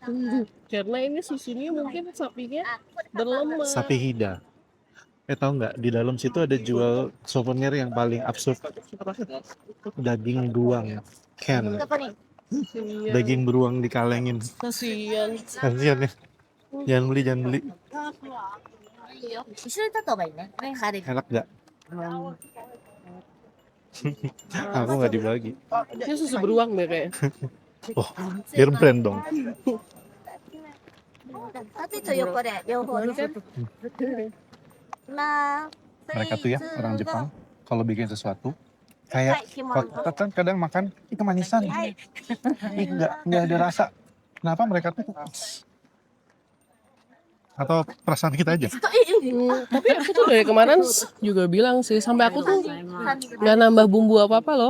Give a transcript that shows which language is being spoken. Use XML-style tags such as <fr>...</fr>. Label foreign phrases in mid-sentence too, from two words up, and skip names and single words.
<id>Karena ini susunya mungkin sapinya berlemak. Sapi hida. Tahu nggak di dalam situ ada jual souvenir yang paling absurd. Daging beruang. Ken. Daging beruang dikalengin. Kasian. Kasian ya. Jangan beli.</id> <ja>一緒に立った方がいいね。軽い。</ja> <id>Enak nggak? Aku nggak dibagi. Ini susu beruang deh kayaknya. Oh, biar brand dong.</id> <ja>縦と横で両方ね。まあ、</ja> <id>Mereka tuh ya orang Jepang kalau bikin sesuatu kayak kan kadang makan itu manisan. Nggak ada rasa. Kenapa mereka tuh atau perasaan kita aja? Tapi aku tuh dari kemarin juga bilang sih, sampai aku tuh nggak nambah bumbu apa-apa loh.</id>